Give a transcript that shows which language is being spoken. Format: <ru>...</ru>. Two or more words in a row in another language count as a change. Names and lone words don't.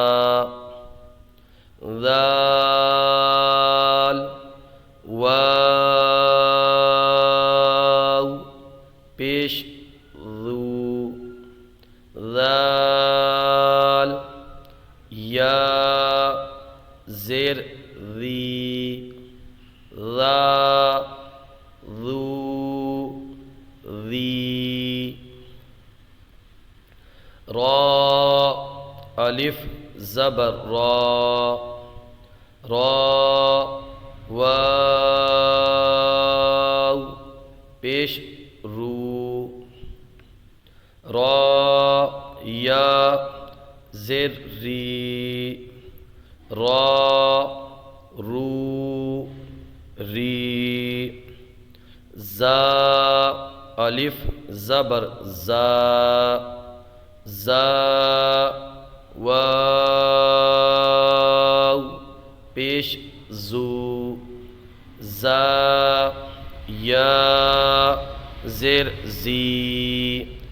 <ur>ذال واو پیش ذو ذال یا زیر ذی ذا ذو ذی را الف زبر را را واو پیش رو را یا زیر ری را رو ری زا الف زبر زا زا واو پیش زو زا یا زیر زی</ur>